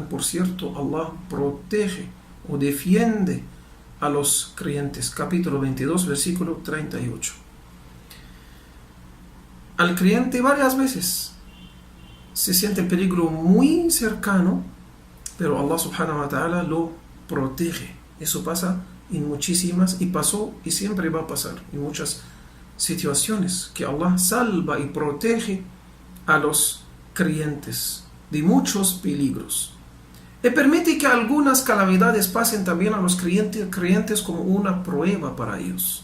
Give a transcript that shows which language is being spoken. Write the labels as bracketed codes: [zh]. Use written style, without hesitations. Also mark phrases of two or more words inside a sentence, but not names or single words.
[es] Por cierto, Allah protege o defiende a los creyentes. Capítulo 22, versículo 38. al creyente varias veces. Se siente el peligro muy cercano, pero Allah [ar] سبحانه وتعالى [es] lo protege. Eso pasa en muchísimas, y pasó y siempre va a pasar en muchas situaciones, que Allah salva y protege a los creyentes de muchos peligros. Y permite que algunas calamidades pasen también a los creyentes como una prueba para ellos.